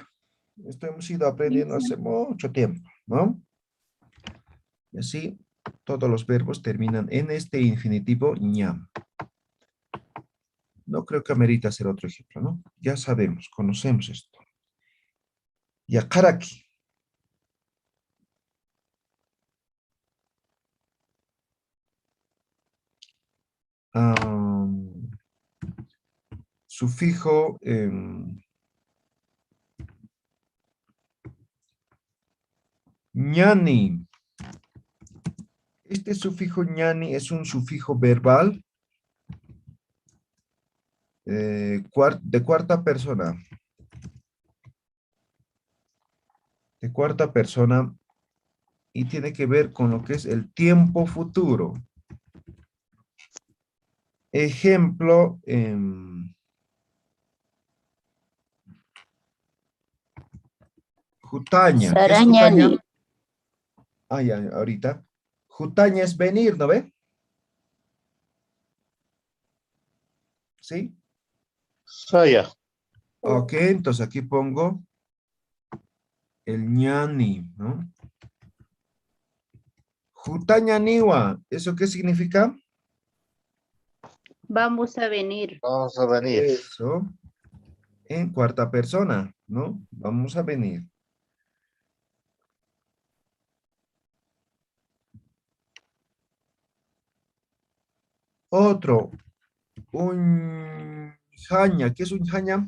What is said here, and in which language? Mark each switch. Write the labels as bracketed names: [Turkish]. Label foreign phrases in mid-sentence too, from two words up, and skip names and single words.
[Spanish] Esto hemos ido aprendiendo hace mucho tiempo, ¿no? Y así, todos los verbos terminan en este infinitivo ñam. No creo que amerita hacer otro ejemplo, ¿no? Ya sabemos, conocemos esto. Ya, karaki. Sufijo ñani. Este sufijo ñani es un sufijo verbal de cuarta persona. De cuarta persona y tiene que ver con lo que es el tiempo futuro. Ejemplo, Jutaña. ¿Qué es Jutaña? Ah, ya, ahorita. Jutaña es venir, ¿no ve? ¿Sí? [Aymara] Saya. [Spanish] Ok, entonces aquí pongo el ñani, ¿no? [Aymara] Jutaña niwa, [Spanish] ¿eso qué significa? Vamos a venir. Vamos a venir. Eso, en cuarta persona, ¿no? Vamos a venir. Otro, un jaña, ¿qué es un jaña?